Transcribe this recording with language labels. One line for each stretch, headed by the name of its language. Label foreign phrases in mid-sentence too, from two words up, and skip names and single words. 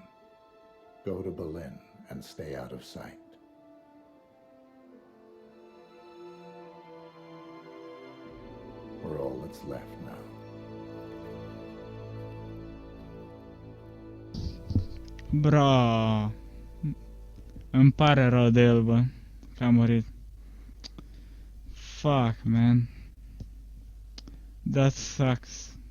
English: Go to Berlin and stay out of sight. We're all that's left now. Bro.
Romanian: Îmi pare rău de el, bă, că a murit.
English: Fuck, man. That sucks.